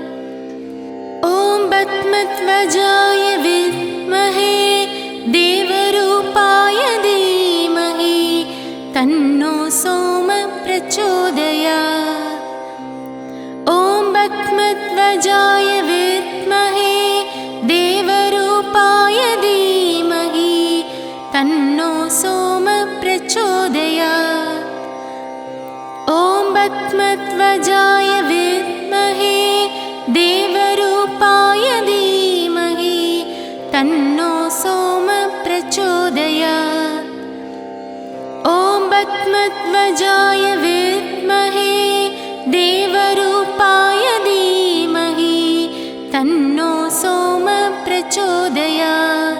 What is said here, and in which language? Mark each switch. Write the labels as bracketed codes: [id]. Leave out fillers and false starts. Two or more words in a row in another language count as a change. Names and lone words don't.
[sa] ॐ पद्मध्वजाय विद्महे देवरूपाय धीमहि तन्नो सोम प्रचोदयात्. ॐ पद्मध्वजाय विद्महे देवरूपाय धीमहि तन्नो सोम प्रचोदयात्. बक्मध्वजाय विद्महे देवरूपाय धीमहि तन्नो सोम प्रचोदयात्। ॐ बक्मध्वजाय विद्महे देवरूपाय धीमहि तन्नो सोम प्रचोदयात्।